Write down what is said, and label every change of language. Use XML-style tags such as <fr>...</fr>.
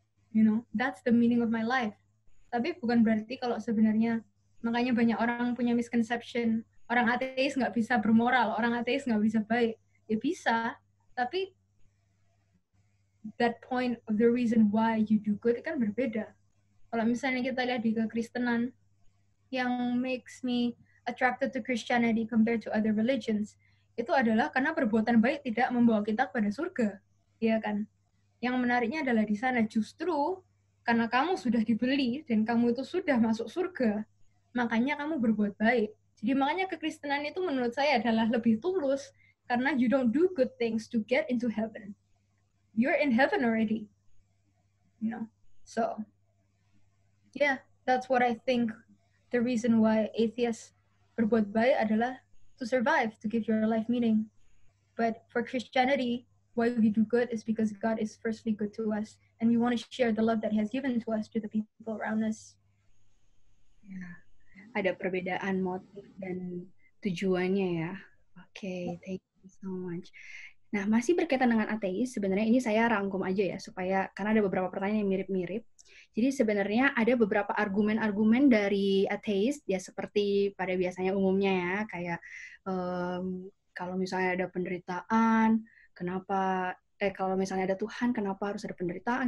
<en>You know, that's the meaning of my life.</en> <id>Tapi bukan berarti kalau sebenarnya, makanya banyak orang punya misconception, orang ateis nggak bisa bermoral, orang ateis nggak bisa baik. Ya bisa, tapi</id> <en>that point of the reason why you do good</en> <id>kan berbeda. Kalau misalnya kita lihat di kekristenan, yang</id> <en>makes me attracted to Christianity compared to other religions,</en> <id>itu adalah karena perbuatan baik tidak membawa kita kepada surga. Iya kan? Yang menariknya adalah di sana justru karena kamu sudah dibeli dan kamu itu sudah masuk surga, makanya kamu berbuat baik. Jadi makanya kekristenan itu menurut saya adalah lebih tulus karena</id> <en>you don't do good things to get into heaven. You're in heaven already. You know. So, yeah, that's what I think the reason why atheists</en> <id>berbuat baik adalah</id> <en>to survive, to give your life meaning. But for Christianity, why we do good is because God is firstly good to us, and we want to share the love that He has given to us to the people around us.</en> <id>Ya, ada perbedaan motif dan tujuannya ya. Oke,</id> <en>thank you so much.</en> <id>Nah, masih berkaitan dengan ateis, sebenarnya ini saya rangkum aja ya, supaya karena ada beberapa pertanyaan yang mirip-mirip. Jadi sebenarnya ada beberapa argumen-argumen dari ateis, ya seperti pada biasanya umumnya ya, kayak kalau misalnya ada penderitaan, kenapa kalau misalnya ada Tuhan, kenapa harus ada penderitaan?</id>